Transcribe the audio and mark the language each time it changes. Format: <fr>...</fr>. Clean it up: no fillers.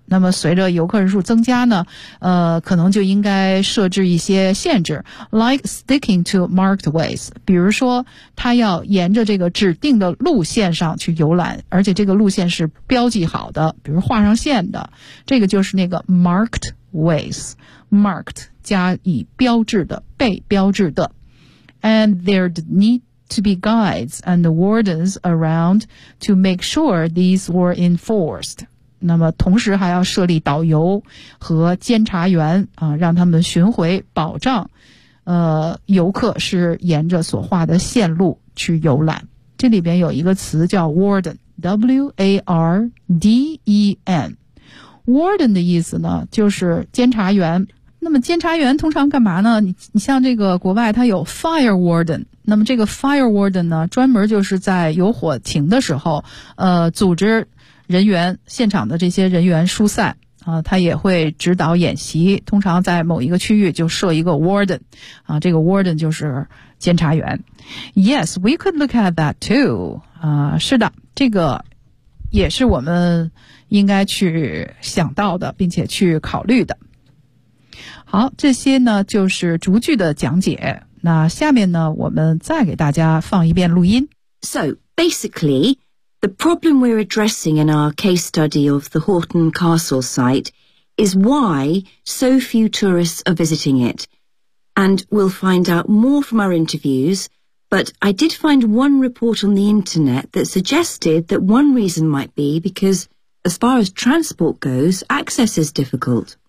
<zh>那么随着游客人数增加呢、可能就应该设置一些限制，</zh> <en>like sticking to marked ways，</en> <zh>比如说他要沿着这个指定的路线上去游览，而且这个路线是标记好的，比如画上线的，这个就是那个 marked ways， marked 加以标志的，被标志的。</zh> <en>And there need to be guides and wardens around to make sure these were enforced。</en> <zh>那么同时还要设立导游和监察员、让他们巡回保障、游客是沿着所画的线路去游览。这里边有一个词叫 warden， W-A-R-D-E-N， warden 的意思呢就是监察员。那么监察员通常干嘛呢？你像这个国外它有 fire warden， 那么这个 fire warden 呢专门就是在有火情的时候组织人员，现场的这些人员疏散啊，他也会指导演习，通常在某一个区域就设一个 warden， 啊，这个 warden 就是监察员。</zh> <en>Yes, we could look at that too。</en> <zh>啊，是的，这个也是我们应该去想到的，并且去考虑的。好，这些呢就是逐句的讲解。那下面呢，我们再给大家放一遍录音。</zh> <en>So basically,The problem we're addressing in our case study of the Horton Castle site is why so few tourists are visiting it. And we'll find out more from our interviews, but I did find one report on the internet that suggested that one reason might be because, as far as transport goes, access is difficult.</en>